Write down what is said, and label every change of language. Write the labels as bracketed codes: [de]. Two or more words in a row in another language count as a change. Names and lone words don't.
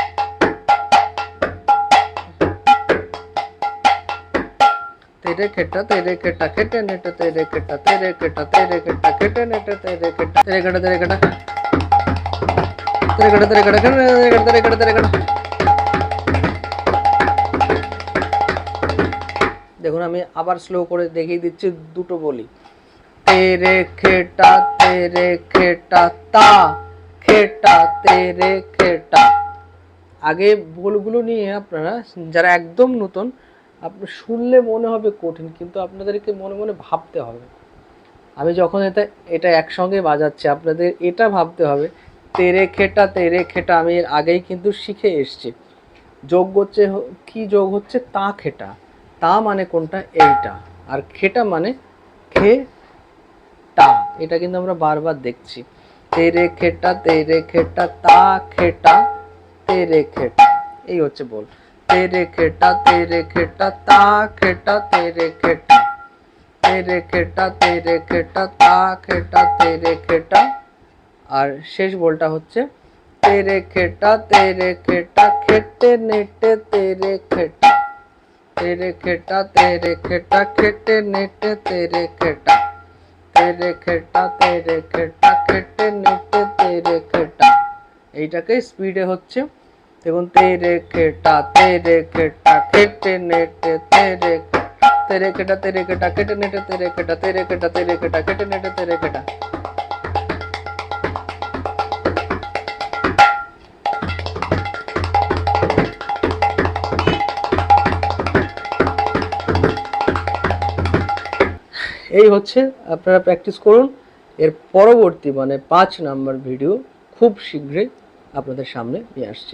[bn] तेरे खेटा खेटे नेटे तेरे खेटा खेटे नेटे तेरे खेटा तेरे खेटा तेरे खेटा तेरे खेटा तेरे खेटा तेरे खेटा तेरे खेटा। দেখুন আমি আবার স্লো করে দেখিয়ে দিচ্ছি, দুটো বলি। तेरे खेटा ता खेटा तेरे खेटा। আগে বলগুলো নিয়ে আপনারা যারা একদম নতুন, আপনি শুনলে মনে হবে কঠিন, কিন্তু আপনাদেরকে মনে মনে ভাবতে হবে। আমি যখন এটা একসঙ্গে বাজাচ্ছি আপনাদের এটা ভাবতে হবে তেরে খেটা আমি এর আগেই কিন্তু শিখে এসছি। যোগ হচ্ছে কি, যোগ হচ্ছে তা খেটা, তা মানে কোনটা এইটা, আর খেটা মানে খেটা, এটা কিন্তু আমরা বারবার দেখছি। তেরে খেটা তা খেটা তেরে খেটা, এই হচ্ছে বল। तेरे खेटा ता खेटा तेरे खेटा ता खेटा तेरे खेटा। আর শেষ বলটা হচ্ছে तेरे खेटा खेटे नेटे तेरे खेटा खेटे नेटे तेरे खेटा खेटे नेटे तेरे खेटा। এইটাকে স্পিডে হচ্ছে দেখুন तेरे खेटा खेटे नेटे तेरे खेटा खेटे नेटे तेरे खेटा खेटे नेटे तेरे खेटा। এই হচ্ছে, আপনারা প্র্যাকটিস করুন। এর পরবর্তী মানে 5 নাম্বার ভিডিও খুব শীঘ্রই আপনাদের সামনে নিয়ে আসছে।